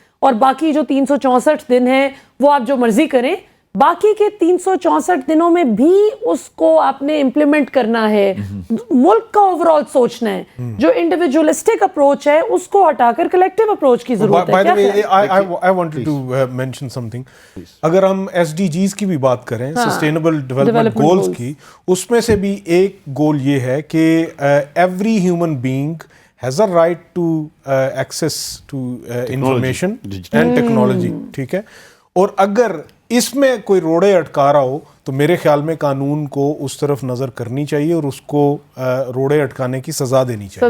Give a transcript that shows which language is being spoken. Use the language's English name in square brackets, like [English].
[Urdu] اور باقی جو 364 دن ہیں وہ آپ جو مرضی کریں. باقی کے 364 دنوں میں بھی اس کو آپ نے امپلیمنٹ کرنا ہے, ملک کا اوورآل سوچنا ہے. جو انڈیویجولسٹک اپروچ ہے اس کو ہٹا کر کلیکٹیو اپروچ کی ضرورت ہے. [English] I wanted to mention something. [Urdu] اگر ہم SDGs کی بھی بات کریں, سسٹینیبل ڈیولپمنٹ گولز کی, اس میں سے بھی ایک گول یہ ہے کہ [English] Every human being has a right to access to information and technology. [Urdu] ٹھیک ہے, اور اگر اس میں کوئی روڑے اٹکا رہا ہو تو میرے خیال میں قانون کو اس طرف نظر کرنی چاہیے اور اس کو روڑے اٹکانے کی سزا دینی چاہیے.